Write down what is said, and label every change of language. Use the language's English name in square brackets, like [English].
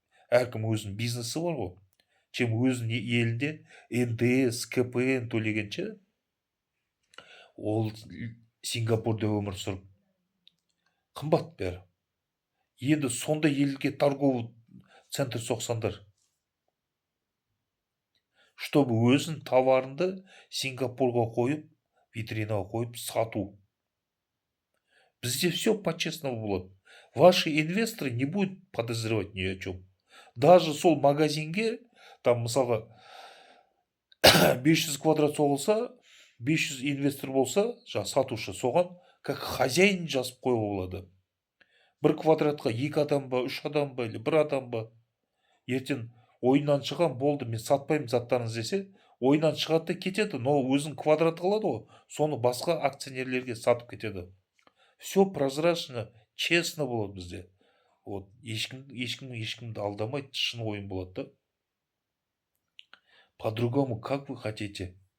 [Kazakh] Әркім өзінің бизнесі бар ғой. [Russian] Чем [Kazakh] өзінің елінде НДС, КПН төлегенше, ол Сингапурда өмір сүріп қымбат бәрі. Енді сондай елге торговый центр соқсаңдар, [Russian] чтобы [Kazakh] өзін товарынды Сингапурға қойып, витринаға қойып сату. Бізде [Russian] все по-честному [Kazakh] болады. [Russian] Ваши инвесторы не будут подозревать ни о чем. Даже [Kazakh] сол магазинге, там мысалға 500 квадрат соғылса, 500 инвестор болса, сатушы соған [Russian] как хозяин [Kazakh] жазып қоюға болады. Бір квадратқа 2 адам ба, 3 адам ба, [Russian] или [Kazakh] 1 адам ба. Ертең ойыннан шығам, болды, мен сатпаймын заттарыңыз десе, ойыннан шығады да кетеді, [Russian] но [Kazakh] өзінің квадраты қалады ғой, соны басқа акционерлерге сатып кетеді. [Russian] Все прозрачно, честно [Kazakh] болады бізде. [Russian] Вот, [Kazakh] ешкімді алдамайды, шын ойын болады да. [Russian] По-другому, как вы хотите?